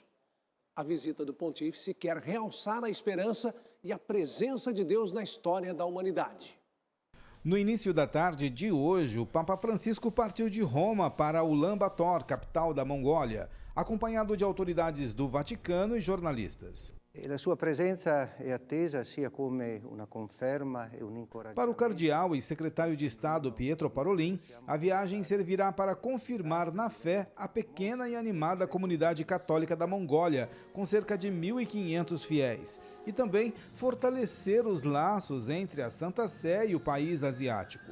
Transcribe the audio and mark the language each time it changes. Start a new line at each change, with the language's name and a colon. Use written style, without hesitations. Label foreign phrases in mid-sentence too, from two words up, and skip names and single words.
Portuguese: A visita do pontífice quer realçar a esperança e a presença de Deus na história da humanidade. No início da tarde de hoje, o Papa Francisco partiu de Roma para Ulaanbaatar, capital da Mongólia, acompanhado de autoridades do Vaticano e jornalistas.
Italian: La sua presença é attesa sia come una conferma e un incoraggiamento.
Portuguese: Para o cardeal e secretário de Estado Pietro Parolin, a viagem servirá para confirmar na fé a pequena e animada comunidade católica da Mongólia, com cerca de 1.500 fiéis, e também fortalecer os laços entre a Santa Sé e o país asiático.